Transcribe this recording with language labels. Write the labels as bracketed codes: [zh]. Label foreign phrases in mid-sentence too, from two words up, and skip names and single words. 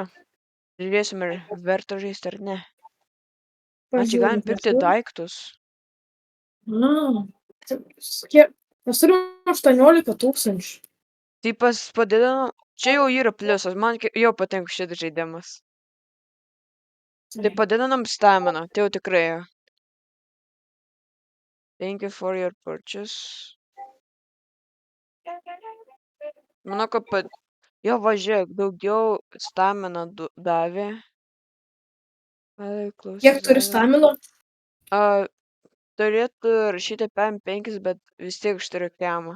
[lt] Žiūrėsim, ar verta žaisti ar ne. Čia galim pirkti daiktus. Mes turim 18 000. Tai padidino, čia jau yra pliusas, man jau patinka šitas žaidimas. Tai padidinam staminą, tai jau tikrai. [en] Thank you for your purchase. [lt] Manau, kad jo, važiuok, daugiau staminą davė. Kiek turi stamino? Turėtų rašyti PM5, bet vis tiek aš turiu kemą.